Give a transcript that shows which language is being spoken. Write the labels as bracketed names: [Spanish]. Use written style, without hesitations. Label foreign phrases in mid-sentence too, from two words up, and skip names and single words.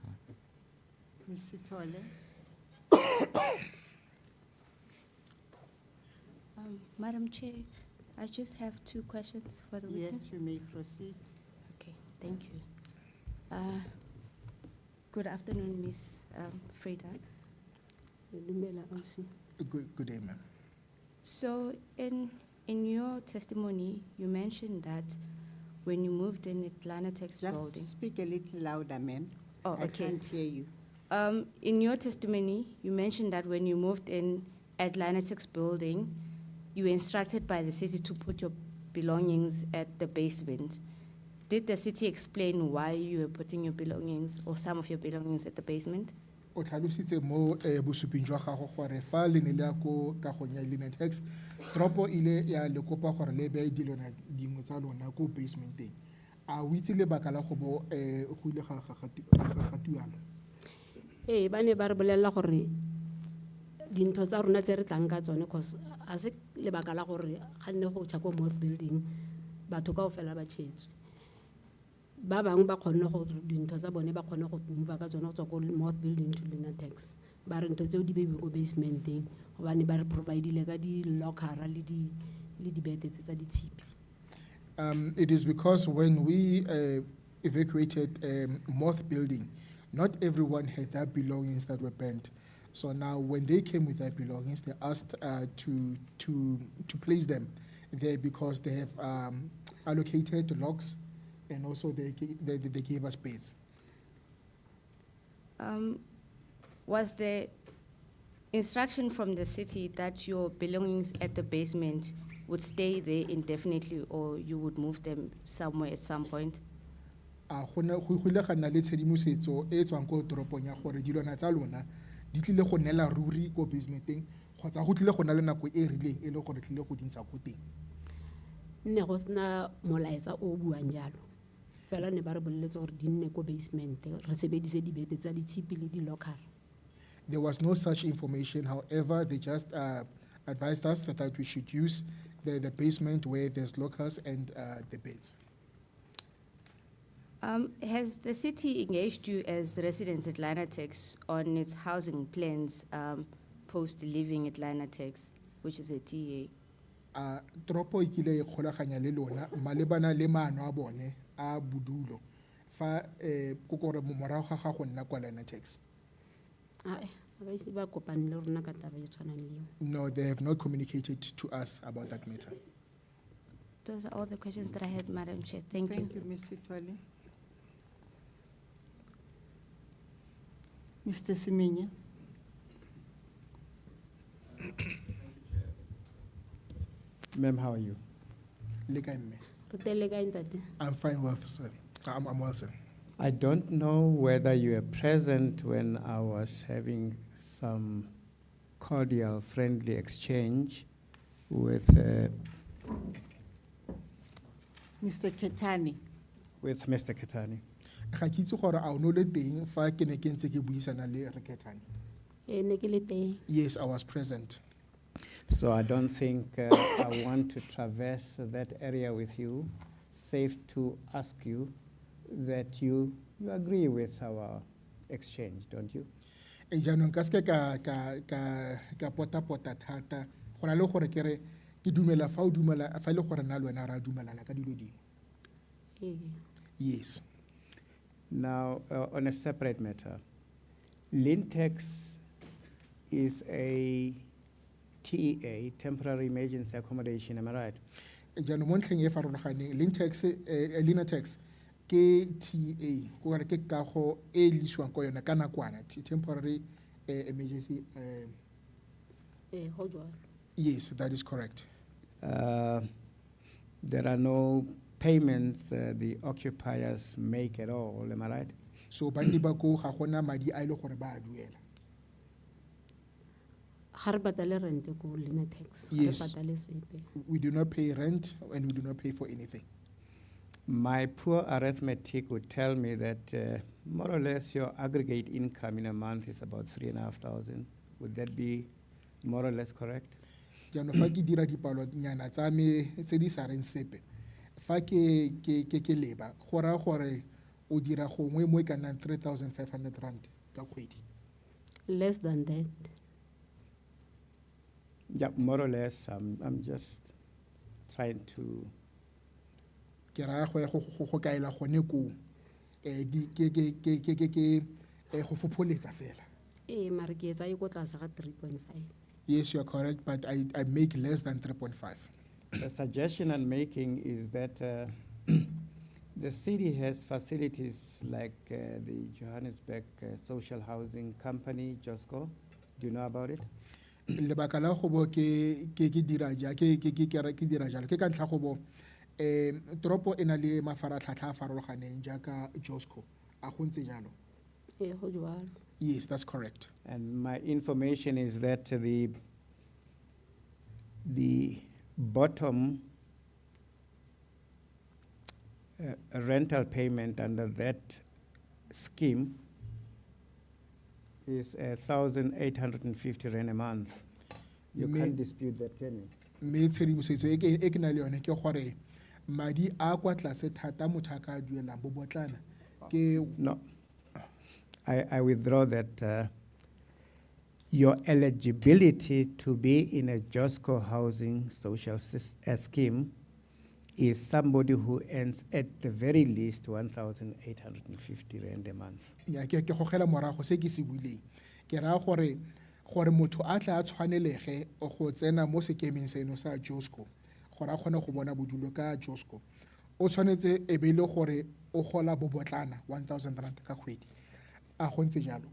[English] Ms. Sithole? Madam Chair, I just have 2 questions for the witness. Yes, you may proceed. Okay, thank you. Good afternoon, Ms. Freda. [Tswana] Dumela, ausi. [English] Good day, ma'am. So in your testimony, you mentioned that when you moved in Atlanta Tex building. Just speak a little louder, ma'am. Oh, I okay. can't hear you. In your testimony, you mentioned that when you moved in Atlanta Tex building, you were instructed by the city to put your belongings at the basement. Did the city explain why you were putting your belongings or some of your belongings at the basement? [Tswana] O tlhalositse mo bosuping jwa gago gore fa le ne le ya ko kagong ya Linetex, tropo ile ya le kopa gore le beye dilwana dingwe tsa lona ko basementeng. A o itse lebaka la go bo go ile ga tualo? Ee, ba ne ba re bolelela gore dintho tsa rona tse re tlang ka tsone, cause a se lebaka la gore ga nne go tšha ko moth building batho kaofela ba tšhetswe. Ba bangwe ba kgonne go dintho tsa bone ba kgonne go move ka tsone go tswa ko moth building to Linetex. Ba re ntho tseo di beiwe ko basementeng gobane ba re providile ka di-lockera le dibete tse tsa ditshipi. [English] It is because when we evacuated Moth building, not everyone had their belongings that were burnt. So now when they came with their belongings, they asked to place them there because they have allocated locks and also they gave us beds. Was the instruction from the city that your belongings at the basement would stay there indefinitely or you would move them somewhere at some point? [Tswana] Go ile ga nna le tshedimosetso e tswang ko toropong ya gore dilwana tsa lona di tlile go nela ruri ko basementeng kgotsa go tlile go na le nako e rileng e le gore tlile go dintsha ko teng. Nne go sena molaetsa o buang jalo. Fela ne ba re boleletse gore di nne ko basement re sebedise dibete tsa ditshipi le di-lockera. [English] There was no such information. However, they just advised us that we should use the basement where there's lockers and the beds. Has the city engaged you as residents at Linetex on its housing plans post leaving at Linetex, which is a TA? [Tswana] Tropo ikile ikgolaganya le lona malebana le maano a bone a bodulo fa ko gore morago ga gago nna kwa Linetex. Ba ise ba kopane le rona ka taba e tshwanang le eo. [English] No, they have not communicated to us about that matter. Those are all the questions that I had, Madam Chair. Thank you. Thank you, Ms. Sithole. Mr. Siminya? Ma'am, how are you? [Tswana] Le kae mme? Re tele kae ntate? [English] I'm fine, well, sir. I'm well, sir. I don't know whether you were present when I was having some cordial, friendly exchange with Mr. Ketani? Mr. Ketani. [Tswana] Ga ke itse gore a o no le teng fa ke ne ke ntse ke buisana le Reketani. Ee, ne ke le teng. [English] Yes, I was present. So I don't think I want to traverse that area with you. Safe to ask you that you agree with our exchange, don't you? [Tswana] E jaanong ka seke ka pota thata go na le gore ke re ke dumela fa o dumela fa le gore na le wena ra dumelana ka dilo dingwe. Ee. [English] Yes. Now, on a separate matter, Lintex is a TEA, temporary emergency accommodation, am I right? [Tswana] Jaanong mo ntlheng e farologaneng Linetex ke TA go re ke kago e lisiwang ko yona ka nakwana [English] temporary emergency. [Southern Sotho] Ee, go jwalo. [English] Yes, that is correct. There are no payments the occupiers make at all, am I right? [Tswana] So banni ba ko ga gona madi a ile gore ba a duela. Ga re patale rente ko Linetex, [English] Yes. [Tswana] ga re patale sepe. [English] We do not pay rent and we do not pay for anything. My poor arithmetic would tell me that more or less your aggregate income in a month is about 3,500. Would that be more or less correct? [Tswana] Jaanong fa ke dira dipalonyana tsa me tse di sa reng sepe, fa ke leba go raya gore o dira gongwe mo e ka nnang 3,500 rand ka kgwedi. [English] Less than that. Yeah, more or less. I'm just trying to. [Tswana] Ke raya go ya go kaela gone koo go fopholetsa fela. [Southern Sotho] Mare ke etsa e ko tlase ga 3.5. [English] Yes, you are correct, but I make less than 3.5. The suggestion I'm making is that the city has facilities like the Johannesburg Social Housing Company, JOSCO. Do you know about it? [Tswana] Lebaka la go bo ke dira ja ke dira jalo ke ka ntlha go bo tropo ena le mafaratlhatlha a farologaneng jaaka JOSCO a go ntse jalo. [Southern Sotho] Go jwalo. [English] Yes, that's correct. And my information is that the bottom rental payment under that scheme is 1,850 rand a month. You Me- can't dispute that, can you? [Tswana] Mme tshedimosetso e ke na le yone ke gore madi a kwa tlase thata motho a ka duelang bo botlana ke [English] No. I withdraw that your eligibility to be in a JOSCO housing social scheme is somebody who earns at the very least 1,850 rand a month. [Tswana] ya ke gogela morago se ke se buileng ke raya gore motho a tla a tshwanelege go tsena mo sekemeng seno sa JOSCO gore a kgone go bona bodulo ka JOSCO o tshwanetse e be le gore o gola bo botlana 1,000 rand ka kgwedi a go ntse jalo.